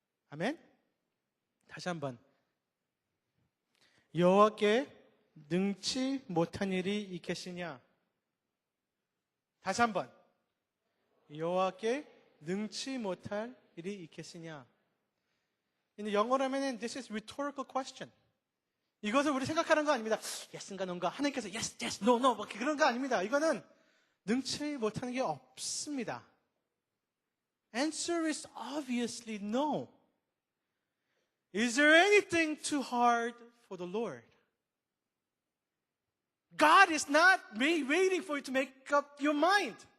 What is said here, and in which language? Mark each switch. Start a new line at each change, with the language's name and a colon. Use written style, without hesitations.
Korean: 아멘? 다시 한번. 여호와께 능치 못한 일이 있겠으냐? 다시 한번. 여호와께 능치 못할 일이 있겠으냐? 영어로 하면
English: this is rhetorical question.
Korean: 이것을 우리 생각하는 거 아닙니다. yes인가 no인가? 하나님께서 yes, yes, no, no 뭐 그런 거 아닙니다. 이거는 능치 못하는 게 없습니다.
English: Answer is obviously no. Is there anything too hard for the Lord? God is not waiting for you to make up your mind.